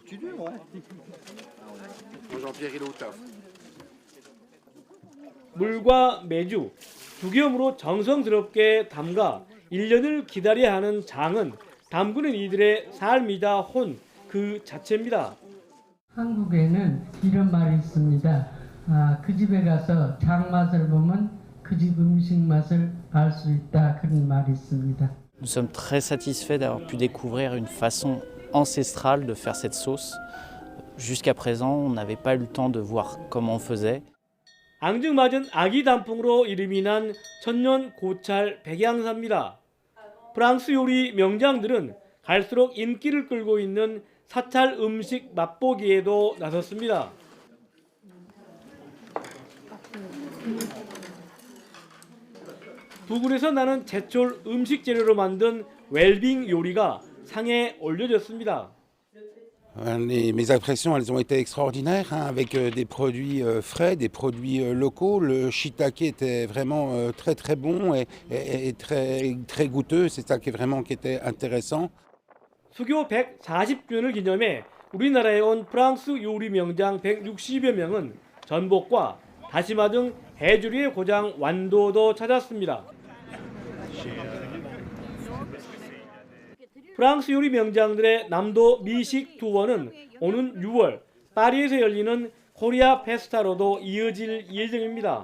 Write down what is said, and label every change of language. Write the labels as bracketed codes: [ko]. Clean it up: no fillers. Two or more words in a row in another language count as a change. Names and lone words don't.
[ko] 물과 메주, 두겸으로 정성스럽게 담가 1년을 기다려야 하는 장은 담그는 이들의 삶이다 혼 그 자체입니다. 한국에는 이런 말이 있습니다. 그 집에 가서 장 맛을 보면 그 집 음식 맛을 알 수 있다, 그런 말이 있습니다. [fr] Nous sommes très satisfaits d'avoir pu découvrir une façon ancestrale de faire cette sauce. Jusqu'à présent, on n'avait pas eu le temps de voir comment on faisait. [ko] 앙증맞은 아기 단풍으로 이름이 난 천년 고찰 백양사입니다. 프랑스 요리 명장들은 갈수록 인기를 끌고 있는 사찰 음식 맛보기에도 나섰습니다. 부근에서 나는 제철 음식 재료로 만든 웰빙 요리가 상에 올려졌습니다. [fr] Mes impressions, elles ont été extraordinaires, avec des produits frais, des produits locaux. Le shiitake était vraiment très très bon et très goûteux. C'est ça qui était intéressant. [ko] 수교 140주년을 기념해 우리나라에 온 프랑스 요리 명장 160여 명은 전복과 다시마 등 해조류의 고장 완도도 찾았습니다. 프랑스 요리 명장들의 남도 미식 투어는 오는 6월 파리에서 열리는 코리아 페스타로도 이어질 예정입니다.